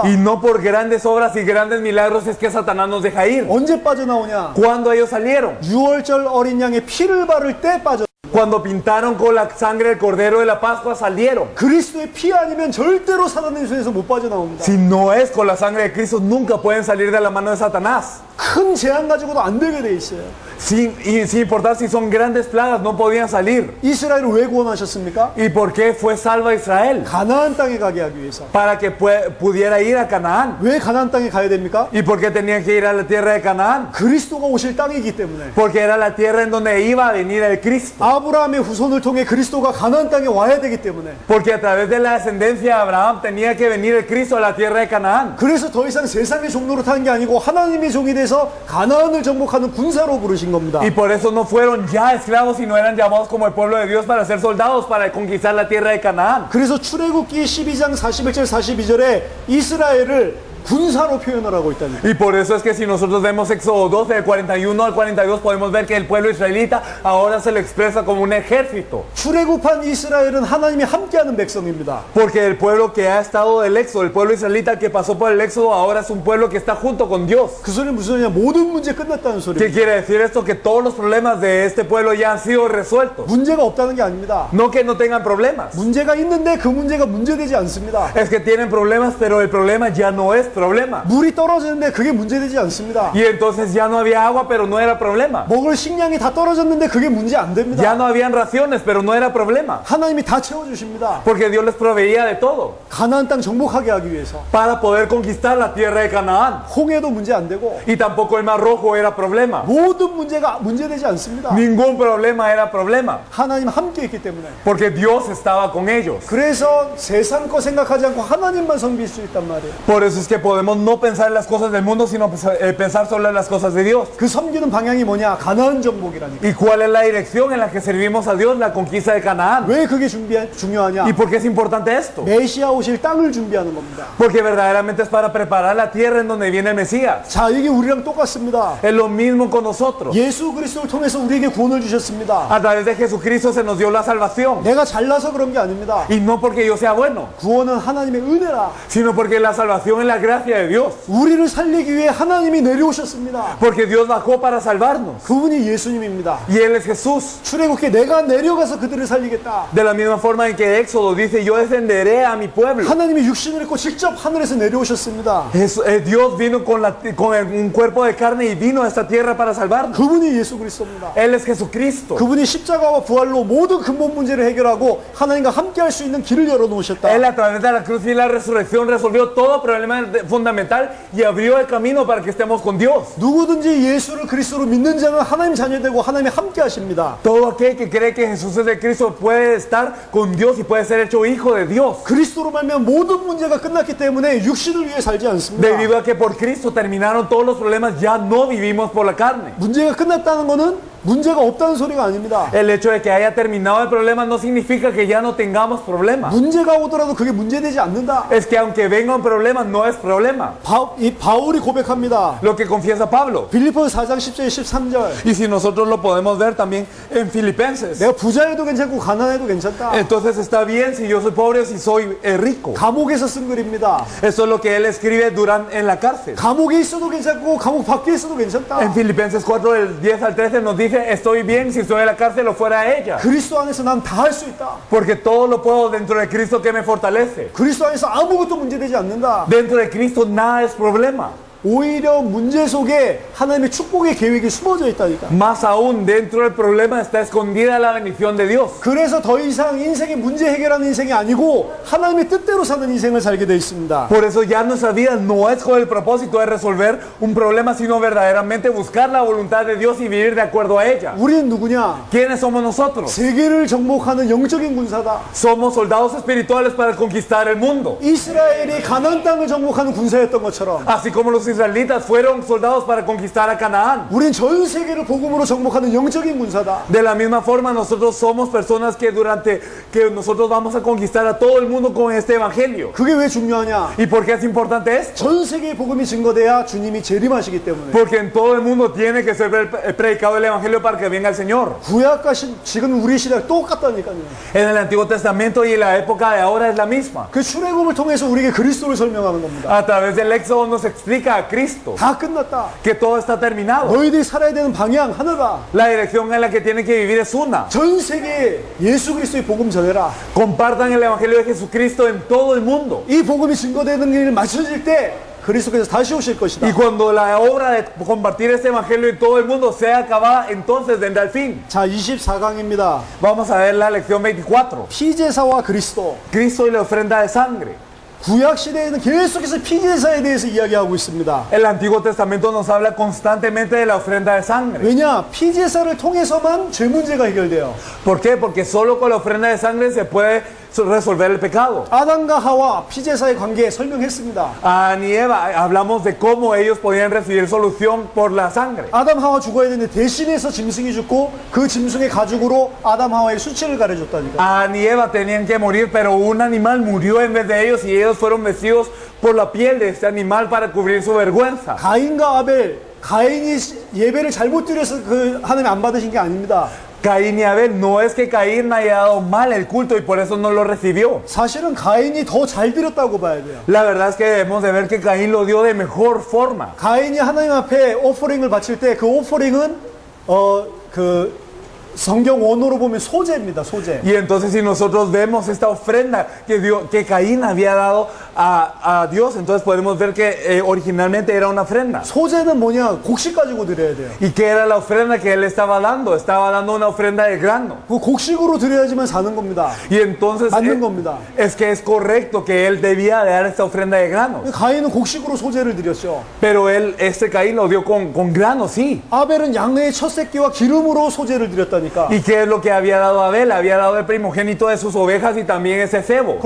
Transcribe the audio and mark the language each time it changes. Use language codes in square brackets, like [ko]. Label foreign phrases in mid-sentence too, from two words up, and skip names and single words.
[es] Y no por grandes obras y grandes milagros es que Satanás nos deja ir. [ko] 언제 빠져나오냐? [es] ¿Cuándo ellos salieron? [ko] 6월절 어린 양의 피를 바를 때 빠져. [es] Cuando pintaron con la sangre del cordero de la Pascua salieron. [ko] 그리스도의 피 아니면 절대로 사단의 손에서 못 빠져나옵니다. [es] Si no es con la sangre de Cristo, nunca pueden salir de la mano de Satanás. [ko] 큰 재앙 가지고도 안 되게 돼 있어요. [es] Sin importar si son grandes plagas, no podían salir. [ko] 이스라엘을 왜 구원하셨습니까? [es] ¿Y por qué fue salva Israel? [ko] 가나안 땅에 가게 하기 위해서. [es] Para que pudiera ir a Canaán. [ko] 왜 가나안 땅에 가야 됩니까? [es] ¿Y por qué tenían que ir a la tierra de Canaán? [ko] 그리스도가 오실 땅이기 때문에. [es] Porque era la tierra en donde iba a venir el Cristo. [ko] 아브라함의 후손을 통해 그리스도가 가나안 땅에 와야 되기 때문에. [es] Porque a través de la descendencia de Abraham tenía que venir el Cristo a la tierra de Canaán. [ko] 그래서 더 이상 세상의 종로로 타는 게 아니고 하나님의 종이 돼서 가나안을 정복하는 군사로 부르신 겁니다. [es] Y por eso no fueron ya esclavos, sino eran llamados como el pueblo de Dios para ser soldados, para conquistar la tierra de Canaán. [ko] 그래서 출애굽기 12장 41절 42절에 이스라엘을 군사로 표현을 하고 있다는 거예요. [es] Y por eso es que si nosotros vemos Éxodo 12, del 41 al 42, podemos ver que el pueblo israelita ahora se lo expresa como un ejército. [ko] 출애굽한 이스라엘은 하나님이 함께하는 백성입니다. [es] Porque el pueblo que ha estado del Éxodo, el pueblo israelita que pasó por el Éxodo, ahora es un pueblo que está junto con Dios. [ko] 그 소리는 무슨 소리냐? 모든 문제 끝났다는 [es] ¿Qué [ko] 소리입니다. [es] quiere decir esto? Que todos los problemas de este pueblo ya han sido resueltos. [ko] 문제가 없다는 게 아닙니다. [es] No que no tengan problemas. [ko] 문제가 있는데 그 문제가 문제되지 않습니다. [es] Es que tienen problemas, pero el problema ya no es problema. [ko] 물이 떨어지는데 그게 문제되지 않습니다. [es] Y entonces ya no había agua, pero no era problema. [ko] 먹을 식량이 다 떨어졌는데 그게 문제 안 [es] Ya [ko] 됩니다. [es] no habían raciones, pero no era problema. [ko] 하나님이 다 채워주십니다. [es] Porque Dios les proveía de todo [ko] 가나안 땅 정복하게 하기 위해서. [es] para poder conquistar la tierra de Canaán. [ko] 홍해도 문제 안 되고 [es] Y tampoco el Mar Rojo era problema. [ko] 모든 문제가 문제되지 않습니다. [es] Ningún problema era problema. [ko] 하나님 함께 있기 때문에. [es] Porque Dios estaba con ellos. [ko] 그래서 세상 거 생각하지 않고 하나님만 섬길 수 있단 말이에요. [es] Por eso es que podemos no pensar en las cosas del mundo, sino pensar solo en las cosas de Dios. [ko] 그 섬기는 방향이 뭐냐? 가나안 정복이라니까. [es] ¿Y cuál es la dirección en la que servimos a Dios? La conquista de Canaán. [ko] 왜 그게 중요하냐? [es] ¿Y por qué es importante esto? [ko] 메시아 오실 땅을 준비하는 겁니다. [es] Porque verdaderamente es para preparar la tierra en donde viene el Mesías. [ko] 자, 이게 우리랑 똑같습니다. [es] Es lo mismo con nosotros. [ko] 예수 그리스도를 통해서 우리에게 구원을 주셨습니다. [es] A través de Jesucristo se nos dio la salvación. [ko] 내가 잘나서 그런 게 아닙니다. [es] Y no porque yo sea bueno, [ko] 구원은 하나님의 은혜라. [es] sino porque la salvación es la gracia de Dios. [ko] 우리를 살리기 위해 하나님이 내려오셨습니다. [es] Porque Dios bajó para salvarnos. [ko] 그분이 예수님입니다. [es] Y Él es Jesús. [ko] 출애굽기에 내가 내려가서 그들을 살리겠다. [es] De la misma forma en que Éxodo dice, yo defenderé a mi pueblo. [ko] 하나님이 육신을 입고 직접 하늘에서 내려오셨습니다. [es] Dios vino con un cuerpo de carne y vino a esta tierra para salvarnos. [ko] 그분이 예수 그리스도입니다. [es] Él es Jesucristo. [ko] 그분이 십자가와 부활로 모든 근본 문제를 해결하고 하나님과 함께 할 수 있는 길을 열어놓으셨다. [es] Él a través de la cruz y la resurrección resolvió todo problema fundamental y abrió el camino para que estemos con Dios. [ko] 누구든지 예수를 그리스도로 믿는 자는 하나님 자녀되고 하나님이 함께 하십니다. [es] Todo aquel que cree que Jesús es de Cristo puede estar con Dios y puede ser hecho hijo de Dios. [ko] 그리스도로 말미암아 모든 문제가 끝났기 때문에 육신을 위해 살지 않습니다. [es] Debido a que por Cristo terminaron todos los problemas, ya no vivimos por la carne. [ko] 문제가 끝났다는 것은 문제가 없다는 소리가 아닙니다. [es] El hecho de que haya terminado el problema no significa que ya no tengamos problemas. [ko] 문제가 오더라도 그게 문제되지 않는다. [es] Es que aunque venga un problema, no es problema. [ko] 이 바울이 고백합니다. [es] Lo que confiesa Pablo. [ko] 빌립보서 4장 10절 13절. [es] Y si nosotros lo podemos ver también en Filipenses. [ko] 내가 부자여도 괜찮고 가난해도 괜찮다. [es] Entonces está bien si yo soy pobre o si soy rico. [ko] 감옥에서 쓴 글입니다. [es] Eso es lo que él escribe en la cárcel. [ko] 감옥에 있어도 괜찮고 감옥 밖에 있어도 괜찮다. [es] En Filipenses 4, del 10 al 13 nos dice dice, estoy bien si estoy en la cárcel o fuera de ella. [ko] 그리스도 안에서 난 다 할 수 있다. [es] Porque todo lo puedo dentro de Cristo que me fortalece. [ko] 그리스도 안에서 아무것도 문제되지 않는다. [es] Dentro de Cristo nada es problema. [ko] 오히려 문제 속에 하나님의 축복의 계획이 숨어져 있다니까. [es] Más aún, dentro del problema está escondida la bendición de Dios. [ko] 그래서 더 이상 인생의 문제 해결하는 인생이 아니고 하나님의 뜻대로 사는 인생을 살게 돼 있습니다. [es] Por eso ya nuestra vida no es con el propósito de resolver un problema, sino verdaderamente buscar la voluntad de Dios y vivir de acuerdo a ella. [ko] 우리는 누구냐? [es] ¿Quiénes somos nosotros? [ko] 세계를 정복하는 영적인 군사다. [es] Somos soldados espirituales para conquistar el mundo. [ko] 이스라엘이 가나안 땅을 정복하는 군사였던 것처럼 [es] Así como los israelitas fueron soldados para conquistar a Canaán. [ko] 우린 전 세계를 복음으로 정복하는 영적인 군사다. [es] De la misma forma, nosotros somos personas que nosotros vamos a conquistar a todo el mundo con este evangelio. [ko] 그게 왜 중요하냐? [es] ¿Y por qué es importante esto? [ko] 전 세계의 복음이 증거돼야 주님이 재림하시기 때문에. [es] Porque en todo el mundo tiene que ser predicado el evangelio para que venga el Señor. [ko] 구약과 지금 우리 시대 똑같다니까요. [es] En el Antiguo Testamento y en la época de ahora es la misma. [ko] 그 출애굽을 통해서 우리에게 그리스도를 설명하는 겁니다. [es] A través del Éxodo nos explica a Cristo [ko] 다 끝났다. [es] que todo está terminado. [ko] 너희들이 살아야 되는 방향 하나다. [es] La dirección en la que tienen que vivir es una. [ko] 전 세계에 예수 그리스도의 복음 전해라. [es] Compartan el evangelio de Jesucristo en todo el mundo. [ko] 이 복음이 증거되는 일 맞춰질 때 그리스도께서 다시 오실 것이다. [es] Y cuando la obra de compartir este evangelio en todo el mundo sea acabada, entonces vendrá el fin. [ko] 자, 24강입니다. [es] Vamos a ver la lección 24. [ko] 피제사와 그리스도. [es] Cristo y la ofrenda de sangre. [ko] 구약 시대에는 계속해서 피제사에 대해서 이야기하고 있습니다. [es] El Antiguo Testamento nos habla constantemente de la ofrenda de sangre. [ko] 왜냐? 피제사를 통해서만 죄 문제가 해결돼요. [es] ¿Por qué? Porque solo con la ofrenda de sangre se puede resolver el pecado. [ko] 아담과 하와 피제사의 관계 설명했습니다. [es] Adán y Eva, hablamos de cómo ellos podían recibir solución por la sangre. [ko] 아담 하와 죽어야 되는데 대신해서 짐승이 죽고 그 짐승의 가죽으로 아담 하와의 수치를 가려줬다니까. [es] Adán y Eva tenían que morir, pero un animal murió en vez de ellos y ellos fueron vestidos por la piel de este animal para cubrir su vergüenza. [ko] 가인과 아벨, 가인이 예배를 잘못 드려서 그 하나님 안 받으신 게 아닙니다. [es] Caín y Abel, no es que Caín haya dado mal el culto y por eso no lo recibió. [ko] 사실은 가인이 더 잘 드렸다고 봐야 돼요. [es] La verdad es que debemos de ver que Caín lo dio de mejor forma. [ko] 가인이 하나님 앞에 오퍼링을 바칠 때 그 오퍼링은 성경 원어로 보면 소제입니다. 소제. [es] Y entonces si nosotros vemos esta ofrenda que Caín había dado a Dios, entonces podemos ver que originalmente era una ofrenda. [ko] 소제는 뭐냐? 곡식 가지고 드려야 돼요. [es] ¿Y qué era la ofrenda que él estaba dando? Estaba dando una ofrenda de grano. [ko] 그 곡식으로 드려야지만 사는 겁니다. [es] Y entonces [ko] 맞는 겁니다. [es] es que es correcto que él debía de dar esta ofrenda de grano. [ko] 가인은 곡식으로 소제를 드렸죠. [es] Pero Caín lo dio con grano, sí. [ko] 아벨은 양의 첫 새끼와 기름으로 소제를 드렸다니까. [es] ¿Y qué es lo que había dado Abel? Había dado el primogénito de sus ovejas y también ese cebo.